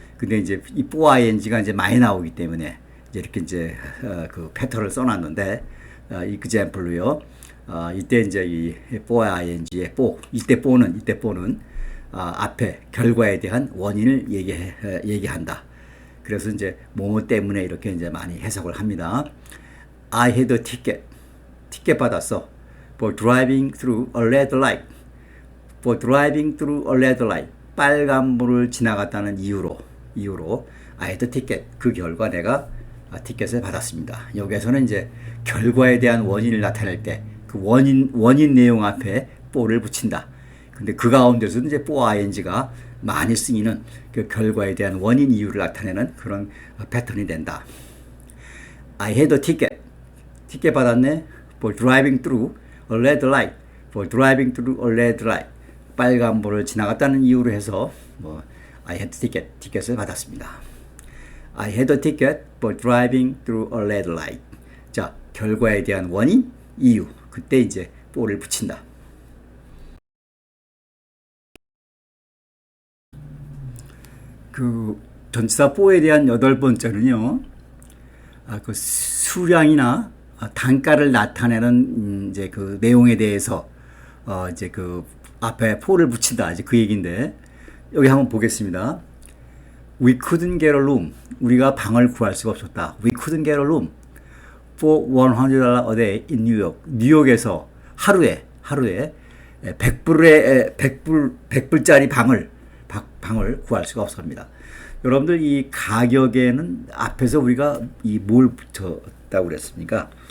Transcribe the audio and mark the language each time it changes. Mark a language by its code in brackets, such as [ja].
[ko] 근데 이제 이 for ing가 이제 많이 나오기 때문에 이제 이렇게 이제 그 패턴을 써놨는데 이 example로요. 이때 이제 이 for ing의 for 이때 for는 앞에 결과에 대한 원인을 얘기한다. 그래서 이제 뭐뭐 때문에 이렇게 이제 많이 해석을 합니다. [en] I had a ticket. [ko] 티켓 받았어. [en] For driving through a red light. For driving through a red light. [ko] 빨간불을 지나갔다는 이유로 [en] I had a ticket. [ko] 그 결과 내가 티켓을 받았습니다. 여기에서는 이제 결과에 대한 원인을 나타낼 때 그 원인 내용 앞에 for를 붙인다. 근데 그 가운데서도 이제 for ing가 많이 쓰이는 그 결과에 대한 원인 이유를 나타내는 그런 패턴이 된다. [en] I had a ticket. [ko] 티켓 받았네. [en] For driving through a red light. For driving through a red light. [ko] 빨간불을 지나갔다는 이유로 해서 뭐 [en] I had a ticket. [ko] 티켓을 받았습니다. [en] I had a ticket for driving through a red light. [ko] 자, 결과에 대한 원인, 이유. 그때 이제 for를 붙인다. 그 전치사 for에 대한 8번째는요. 그 수량이나 단가를 나타내는 이제 그 내용에 대해서 이제 그 앞에 for를 붙인다. 이제 그 얘기인데 여기 한번 보겠습니다. [en] We couldn't get a room. [ko] 우리가 방을 구할 수가 없었다. [en] We couldn't get a room for $100 a day in New York. [ko] 뉴욕에서 하루에 100불짜리 방을 구할 수가 없습니다. 여러분들 이 가격에는 앞에서 우리가 이 뭘 붙였다고 그랬습니까?